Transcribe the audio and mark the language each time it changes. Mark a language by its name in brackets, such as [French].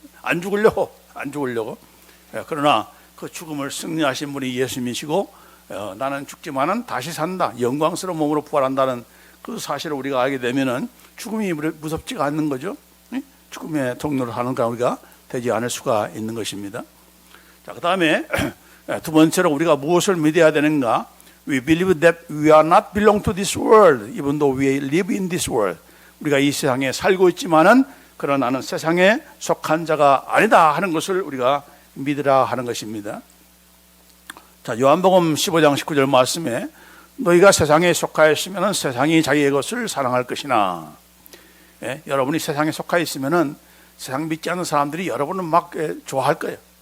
[Korean] 안 죽으려고. 그러나 그 죽음을 승리하신 분이 예수님이시고 나는 죽지만은 다시 산다. 영광스러운 몸으로 부활한다는 그 사실을 우리가 알게 되면은 죽음이 무섭지가 않는 거죠. 죽음의 종로를 하는 가 우리가 되지 않을 수가 있는 것입니다. 자, 그 다음에 두 번째로 우리가 무엇을 믿어야 되는가? [English] We believe that we are not belong to this world, even though we live in this world. [Korean] 우리가 이 세상에 살고 있지만은 그러나 나는 세상에 속한 자가 아니다 하는 것을 우리가 믿으라 하는 것입니다. 자, 요한복음 15장 19절 말씀에 너희가 세상에 속하였으면 세상이 자기의 것을 사랑할 것이나 여러분이 세상에 속하 있으면은 세상 믿지 않는 사람들이 여러분은 막 좋아할 거예요.